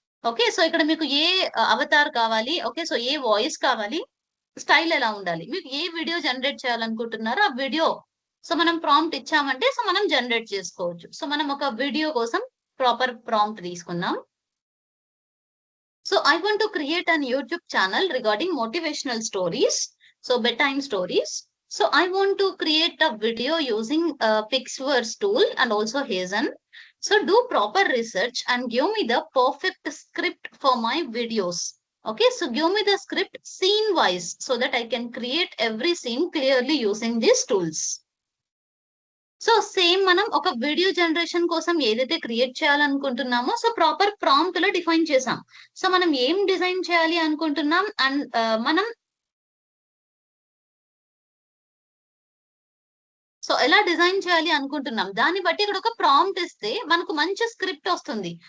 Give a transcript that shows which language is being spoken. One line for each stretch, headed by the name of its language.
Telugu: Okay, so ఇక్కడ మీకు ఏ Avatar కావాలి, ఓకే సో ఏ వాయిస్ కావాలి, స్టైల్ ఎలా ఉండాలి, మీకు ఏ వీడియో జనరేట్ చేయాలనుకుంటున్నారో ఆ వీడియో సో మనం ప్రాంప్ట్ ఇచ్చామంటే సో మనం జనరేట్ చేసుకోవచ్చు. సో మనం ఒక వీడియో కోసం ప్రాపర్ ప్రాంప్ట్ తీసుకుందాం.
English: So I want to create an YouTube channel regarding motivational stories, so bed time stories. So I want to create a video using Pixverse tool and also Hazen. So do proper research and give me the perfect script for my videos. Okay, so give me the script scene wise so that I can create every scene clearly using these tools.
Telugu: So same మనం ఒక video generation కోసం ఏదైతే create చేయాలనుకుంటున్నామో so proper prompt లో define చేసాం. So మనం ఏం design చేయాలి అనుకుంటున్నాం అండ్ మనం సో ఎలా డిజైన్ చేయాలి అనుకుంటున్నాం దాన్ని బట్టి ఇక్కడ ఒక ప్రాంప్ట్ ఇస్తే మనకు మంచి స్క్రిప్ట్ వస్తుంది.